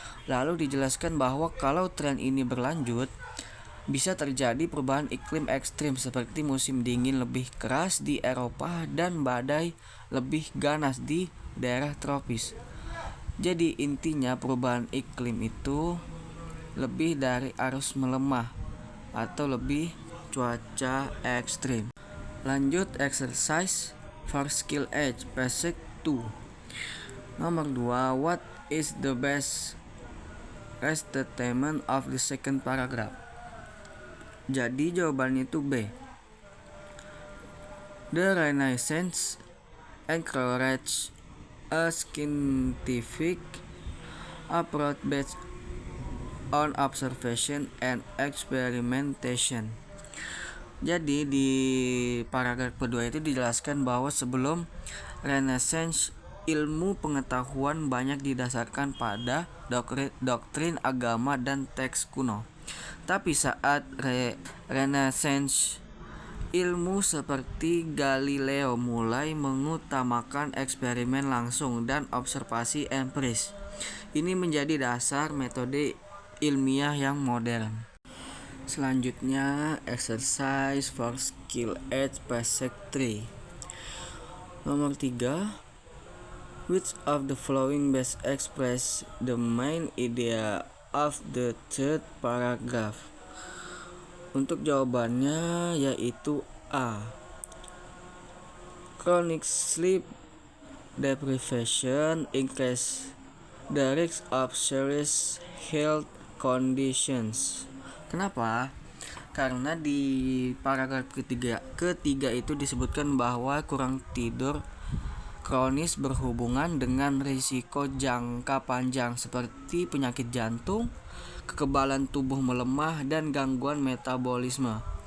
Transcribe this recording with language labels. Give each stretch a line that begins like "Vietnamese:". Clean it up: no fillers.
Indonesian: Lalu dijelaskan bahwa kalau tren ini berlanjut, bisa terjadi perubahan iklim ekstrim seperti musim dingin lebih keras di Eropa dan badai lebih ganas di daerah tropis. Jadi intinya perubahan iklim itu lebih dari arus melemah atau lebih cuaca ekstrim. Lanjut
English: exercise for skill age basic 2.
Indonesian: Nomor 2,
English: what is the best statement of the second paragraph?
Indonesian: Jadi jawabannya itu B.
English: The Renaissance encouraged a scientific approach based on observation and experimentation.
Indonesian: Jadi di paragraf kedua itu dijelaskan bahwa sebelum Renaissance, ilmu pengetahuan banyak didasarkan pada doktrin agama dan teks kuno. Tapi saat Renaissance, ilmu seperti Galileo mulai mengutamakan eksperimen langsung dan observasi empiris. Ini menjadi dasar metode ilmiah yang modern. Selanjutnya
English: exercise for skill age basic 3.
Indonesian: Nomor 3,
English: which of the following best express the main idea of the third paragraph?
Indonesian: Untuk jawabannya yaitu A.
English: Chronic sleep deprivation increase the risk of serious health conditions.
Indonesian: Kenapa? Karena di paragraf ketiga itu disebutkan bahwa kurang tidur kronis berhubungan dengan risiko jangka panjang seperti penyakit jantung, kekebalan tubuh melemah, dan gangguan metabolisme.